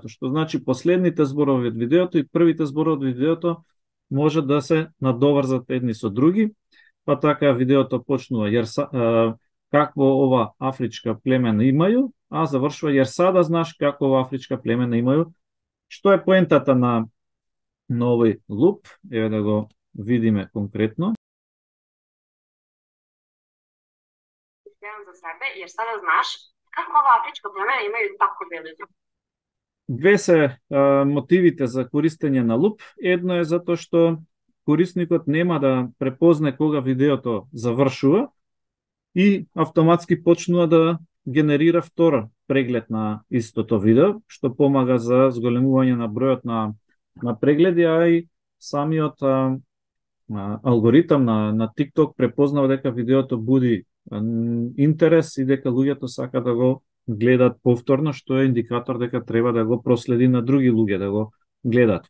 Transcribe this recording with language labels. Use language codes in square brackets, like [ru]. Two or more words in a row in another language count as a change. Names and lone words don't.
[mk] Што значи последните зборови од видеото и првите зборови од видеото може да се надоврзат едни со други, па така видеото почнува какво [sr] ова афричка племена имају, [mk] а завршува [sr] јер сада знаш како ова афричка племена имају. [mk] Што е поентата на овој луп? Еве да го видиме конкретно. За себе, [sr] jer sada znaš kako ova afrička plemena imaju tako bele zube. [mk] Две се мотивите за користење на луп. Едно е затоа што корисникот нема да препозне кога видеото завршува и автоматски почнува да генерира втор преглед на истото видео, што помага за зголемување на бројот на прегледи, а и самиот алгоритам на TikTok препознава дека видеото буди интерес и дека луѓето сака да го гледат повторно, што е индикатор дека треба да го проследи на други луѓе да го гледат.